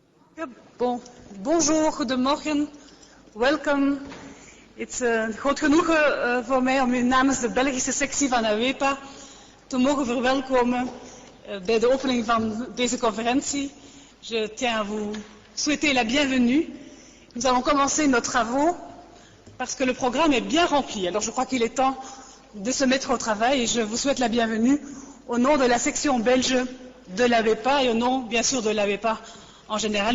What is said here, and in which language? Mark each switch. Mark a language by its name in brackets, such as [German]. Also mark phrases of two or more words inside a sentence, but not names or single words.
[French] Bon, bonjour, [Dutch] goedemorgen, welcome. Het is een groot genoegen voor mij om u namens de Belgische sectie van AWEPA te mogen verwelkomen bij de opening van deze conferentie. [French] Je tiens à vous souhaiter la bienvenue. Nous allons commencer nos travaux parce que le programme est bien rempli. Alors je crois qu'il est temps de se mettre au travail et je vous souhaite la bienvenue au nom de la section belge de l'AWEPA et au nom, bien sûr, de l'AWEPA en général.